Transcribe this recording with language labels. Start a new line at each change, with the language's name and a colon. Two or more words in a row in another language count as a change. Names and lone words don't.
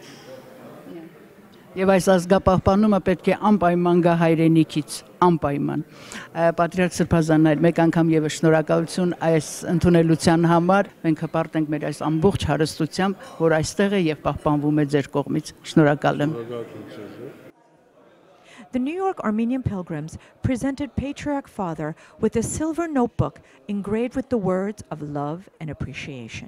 Armenian: Եվ այս ազգապահպանումը պետք է անպայման գա հայրենիքից, անպայման։ Պատրիարք Սրբազաններ, մեկ անգամ եւս շնորհակալություն այս ընդունելության համար։ Մենք հպարտ ենք մեր այս ամբողջ հարստությամբ, որ այստեղ է եւ պահպանվում է ձեր կողմից։ Շնորհակալ եմ։
English: The New York Armenian pilgrims presented Patriarch Father with a silver notebook engraved with the words of love and appreciation.